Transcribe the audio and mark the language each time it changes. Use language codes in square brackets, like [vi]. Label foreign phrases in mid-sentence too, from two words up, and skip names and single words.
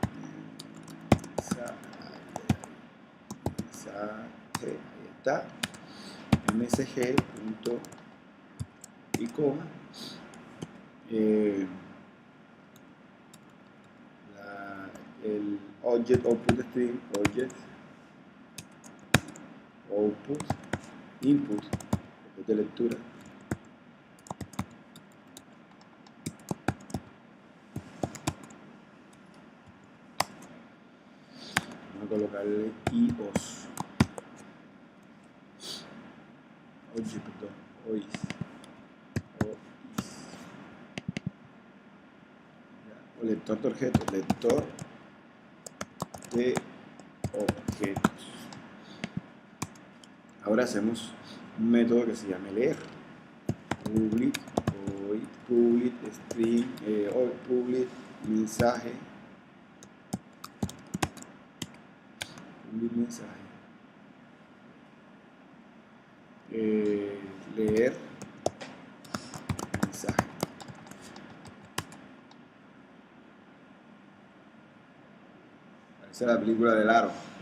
[es] está, msg punto y coma, el [en] object output string, object output input [es] de lectura. Colocarle iOS o lector de objetos, ahora hacemos un método que se llama leer, [en] public string, [es] public mensaje, leer mensaje. Parece la película del aro.